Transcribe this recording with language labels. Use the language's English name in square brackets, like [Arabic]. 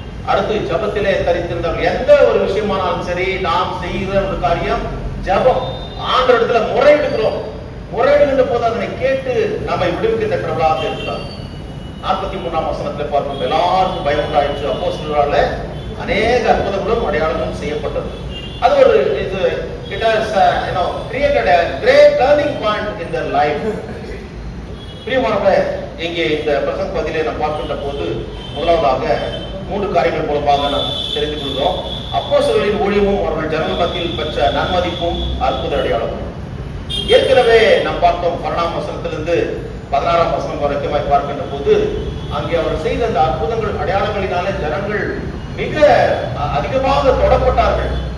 [Tamil] அடுத்து ஜபத்திலே தரித்திருந்தவர்கள் எந்த ஒரு விஷயமானாலும் சரி, நாம் செய்கிற ஒரு காரியம் ஜபம். ஆண்டவரிடத்துல முறையிடுகிறோம். முறையிடுகின்ற போது அதனை கேட்டு நம்மை விடுவிக்கின்ற கடவுளாக இருக்கிறார். 43ஆம் வசனத்திலே பார்க்கும் எல்லாருக்கும் பயம் உண்டாயிற்று. அப்போஸ்தலரால அநேக அற்புதங்களும் அடையாளங்களும் செய்யப்பட்டது. அது ஒரு [English] it has created a great turning point in their life. [Tamil] பிரியமானவர்களே, இங்கே இந்த பிரசங்க பகுதியிலே நாம் பார்க்கின்ற போது முதலாவதாக 3 காரியங்கள் மூலமாக நாம் தெரிந்து கொள்கிறோம். அப்போஸ்தலர்களின் ஊழியமும் அவர்கள் ஜனங்கள் மத்தியில் பெற்ற நன்மதிப்பும் அற்புத அடையாளமும். ஏற்கனவே நாம் பார்த்தோம் 12ஆம் வசனத்திலிருந்து 16ஆம் வசனம் வரைக்கும் பார்க்கின்ற போது அங்கே அவர் செய்த அந்த அற்புதங்கள் அடையாளங்களினாலே ஜனங்கள் மிக அதிகமாக தொடப்பட்டார்கள்.